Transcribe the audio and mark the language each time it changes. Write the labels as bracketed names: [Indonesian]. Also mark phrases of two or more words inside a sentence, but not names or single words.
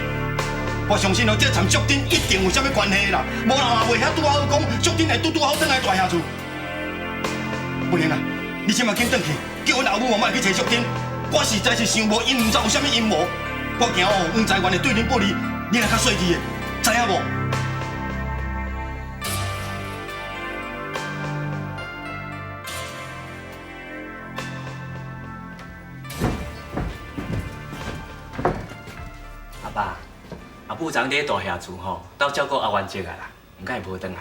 [Min Nan Chinese] 我相信哦，这掺淑珍一定有啥物关系啦，无人也袂晓拄好讲，淑珍会拄好转来大厦厝。不能啊，你即马紧转去，叫阮阿母莫去找淑珍。我实在是想无，因毋知有啥物阴谋。我惊哦，黄财源会对恁不利，你若较细致的，知影无？阿母昨伫大厦厝吼，斗照顾阿元姐啊啦，毋过会无转来。